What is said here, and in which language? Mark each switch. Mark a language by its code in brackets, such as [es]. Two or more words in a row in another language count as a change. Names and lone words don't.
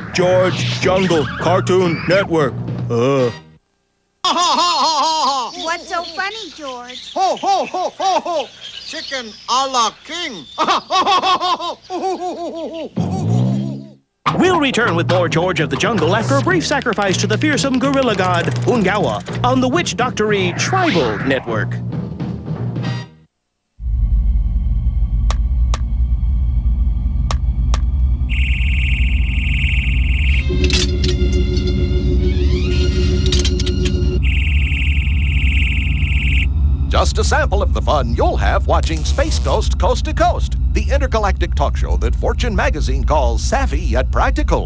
[en] George Jungle Cartoon Network. What's so funny, George? Ho, ho, ho, ho, ho! Chicken a la king. We'll return with more George of the Jungle after a brief sacrifice to the fearsome gorilla god, Ungawa, on the Witch Doctory Tribal Network. Just a sample of the fun you'll have watching Space Ghost Coast to Coast, the intergalactic talk show that Fortune magazine calls savvy yet practical.